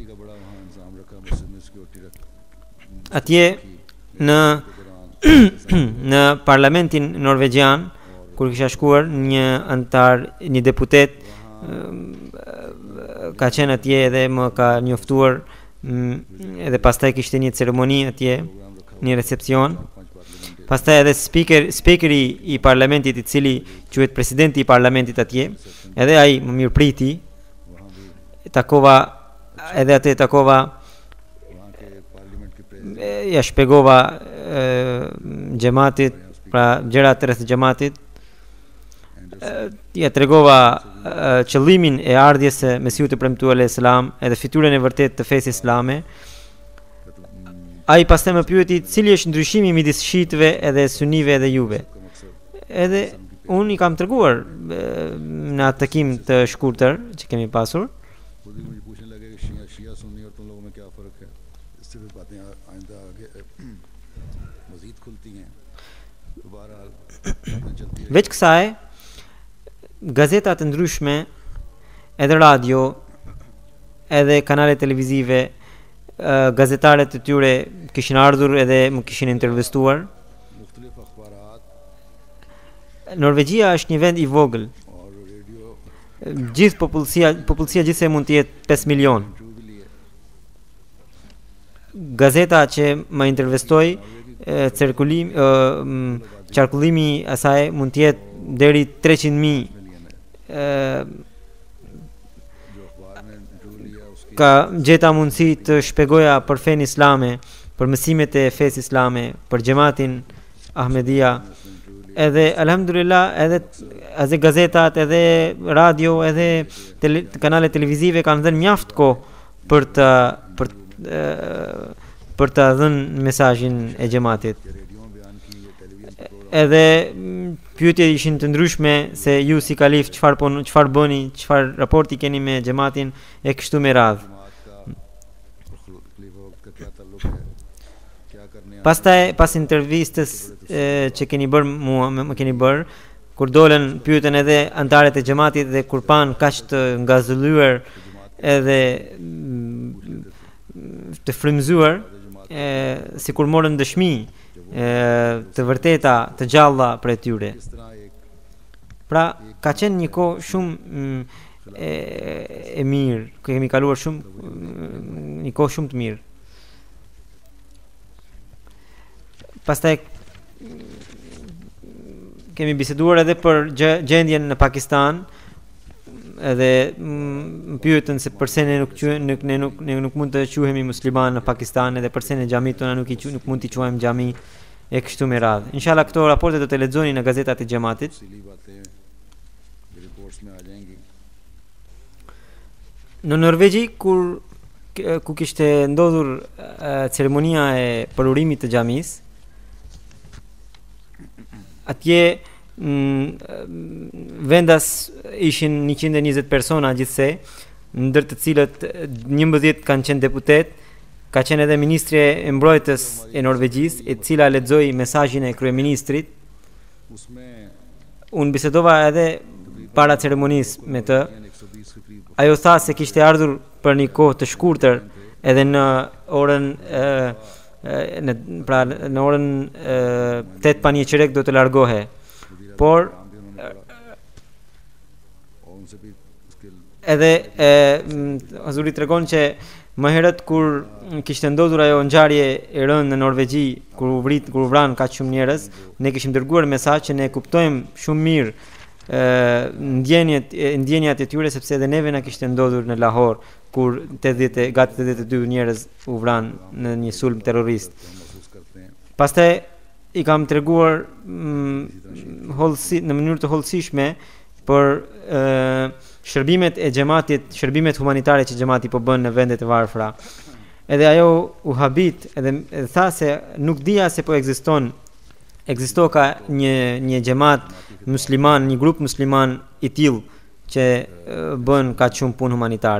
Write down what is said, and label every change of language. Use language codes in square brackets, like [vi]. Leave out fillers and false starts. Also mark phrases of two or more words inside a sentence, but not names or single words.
[sq] Atje në parlamentin norvegjian, kur kisha shkuar, një deputet ka qenë atje edhe më ka njoftuar, edhe pastaj kishte një ceremoni atje, një recepcion. Pastaj edhe speakeri i parlamentit, i cili quhet presidenti i parlamentit atje, edhe ai më mirëpriti, takova edhe atë takova [ur] وہاں کے پارلیمنٹ کے پریزیڈنٹ [sq] ja shpjegova xhamatit, pra gjërat rreth xhamatit, ja tregova qëllimin e ardhjes së Mesiut të premtuar [ar] عليه السلام [sq] edhe fytyrën e vërtetë të fesë islame. Ai pastaj më pyeti cili është ndryshimi midis shiitëve edhe sunive edhe juve. Edhe unë i kam treguar në atë takim të shkurtër që kemi pasur. [ur] خود ہی مجھے پوچھنے لگے کہ شیعہ شیعہ سنی اور تم لوگوں میں کیا فرق ہے. اس سے بھی باتیں آئندہ آگے مزید کھلتی ہیں. تو بہرحال باتیں چلتی رہی. [sq] Veç kësaj, gazeta të ndryshme, edhe radio, edhe kanale televizive, gazetarët të tyre kishin ardhur edhe më kishin intervistuar. [ur] مختلف اخبارات [sq] Norvegjia është një vend i vogël. [ur] اور ریڈیو [sq] Gjithë popullsia gjithsej mund të jetë 5 milion. [ur] انٹرویو بھی لیے. [sq] Gazeta që më intervistoi, qarkullimi asaj mund të jetë deri 300.000. [ur] جو اخبار نے انٹرویو لیا اس کی [sq] Ka gjeta mundësi të shpjegoja për fenë islame, për mësimet e fesë islame, për xhamatin Ahmedia. Edhe alhamdulillah edhe gazetat, edhe radio, edhe kanale televizive kanë dhënë mjaft kohë për të dhënë mesazhin e xhamatit. [ur] ریڈیو میں بیان کی یہ ٹیلیویژن [sq] Edhe pyetje ishin të ndryshme se ju si kalif çfarë bëni, çfarë raporti keni me xhamatin e kështu me radhë. [ur] جماعت کا اور خلیفہ وقت کا کیا تعلق ہے، کیا کرنے [sq] Pastaj pas intervistës që keni bërë më keni bërë, kur dolën pyetën edhe antarët e xhamatit dhe kur pan kaq të ngazëlluar edhe të frymzuar, sikur morën dëshmi të vërteta të gjalla për tyre. [ur] اس طرح ایک [sq] Pra ka qenë një kohë shumë e mirë, kemi kaluar shumë një kohë shumë të mirë. Pastaj kemi biseduar edhe për gjendjen në Pakistan, edhe më pyetën se pse ne nuk mund të quhemi musliman në Pakistan, edhe pse në xhamit tona nuk mund t'i quajmë xhami e kështu me radhë. Inshallah këto raporte do të lexoni në gazetat e xhamatit. [ur] تفصیلی باتیں رپورٹس میں آ جائیں گی. [sq] Në Norvegji ku kishte ndodhur ceremonia e përurimit të xhamisë, atje vendas ishin 120 persona gjithsej, ndër të cilët 11 kanë qenë deputet. Ka qenë edhe ministri e mbrojtës e Norvegjisë, e cila lexoi mesazhin e kryeministrit. [ur] اس میں [sq] Unë bisedova edhe para ceremonisë me të. [ur] 120 کے قریب [sq] Ajo tha se kishte ardhur për një kohë të shkurtër, edhe në orën në orën 8:15 do të largohe. Por [ur] کام بھی انہوں نے کرا اور ان سے بھی اس کے [sq] edhe Hazuri tregon që më herët kur kishte ndodhur ajo ngjarje e rënë në Norvegji, kur u vran kaq shumë njerëz, ne kishim dërguar mesazh që ne kuptojmë shumë mirë ndjenjat e tyre, sepse edhe neve na kishte ndodhur në Lahore kur gati 82 njerëz u vran në një sulm terrorist. [ur] محسوس کرتے ہیں. [sq] Pastaj i kam treguar në mënyrë të hollësishme për shërbimet e xhamatit, shërbimet humanitare që xhamati po bën në vendet e varfra. Edhe ajo u habit, edhe tha se nuk dija se po ekzisto ka një xhamat musliman, një grup musliman i tillë që bën kaq shumë punë humanitare.